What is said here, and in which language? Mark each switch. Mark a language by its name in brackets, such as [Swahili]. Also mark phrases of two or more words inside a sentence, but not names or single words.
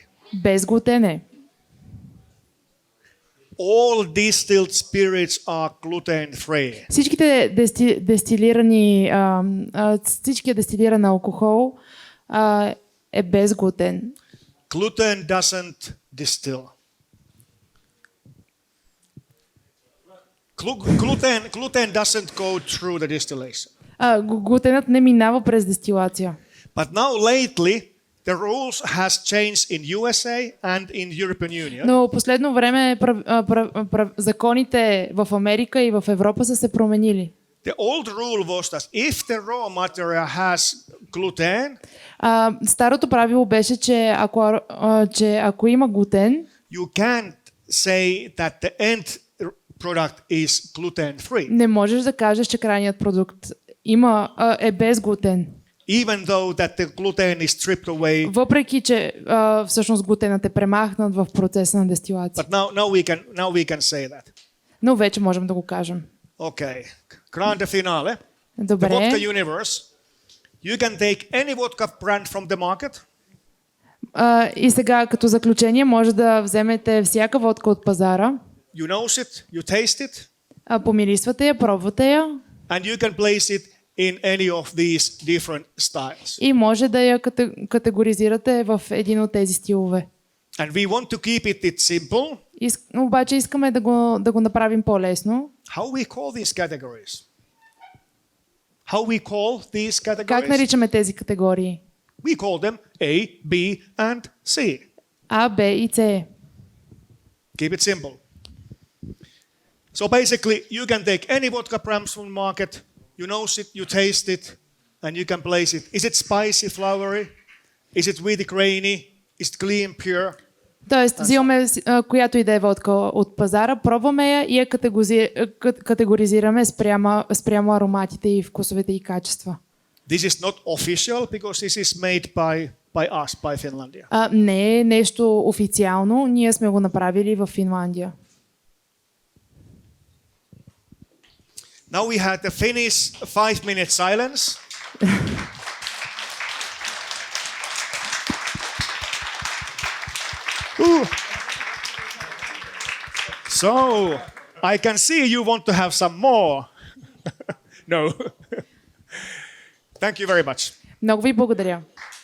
[Bulgarian] Без глутен е. [English] All distilled spirits are gluten free. [Bulgarian] Всичките всичкият дестилиран алкохол е без глутен. [English] Gluten doesn't distill. Gluten doesn't go through the distillation. [Bulgarian] Глутенът не минава през дестилация. [English] But now lately, the rules has changed in USA and in European Union. [Bulgarian] Но последно време законите в Америка и в Европа са се променили. [English] The old rule was that if the raw material has gluten, [Bulgarian] Старото правило беше, че ако има глутен, [English] you can't say that the end product is gluten free, [Bulgarian] не можеш да кажеш, че крайният продукт е без глутен. [English] even though that the gluten is stripped away. [Bulgarian] Въпреки, че всъщност глутенът е премахнат в процеса на дестилация. [English] But now we can say that. [Bulgarian] Но вече можем да го кажем. [English] Okay, [Italian] grande finale. [English] The [Bulgarian] Добре. [English] vodka universe. You can take any vodka brand from the market. [Bulgarian] И сега като заключение може да вземете всяка водка от пазара, [English] You nose it, you taste it, [Bulgarian] помирисвате я, пробвате я [English] and you can place it in any of these different styles. [Bulgarian] и може да я категоризирате в един от тези стилове. [English] And we want to keep it simple. [Bulgarian] Обаче искаме да го направим по-лесно. [English] How we call these categories? How we call these categories? [Bulgarian] Как наричаме тези категории? [English] We call them A, B, and C. [Bulgarian] А, Б и С. [English] Keep it simple. So basically, you can take any vodka brand from the market, you nose it, you taste it, and you can place it. Is it spicy, flowery? Is it really grainy? Is it clean, pure? [Bulgarian] Тоест, взимаме която и да е водка от пазара, пробваме я и я категоризираме спрямо ароматите и вкусовете и качества. [English] This is not official because this is made by us, by Finlandia. [Bulgarian] Не е нещо официално, ние сме го направили в Финландия. [English] Now we had the Finnish 5-minute silence. So, I can see you want to have some more. No. Thank you very much. [Bulgarian] Много ви благодаря.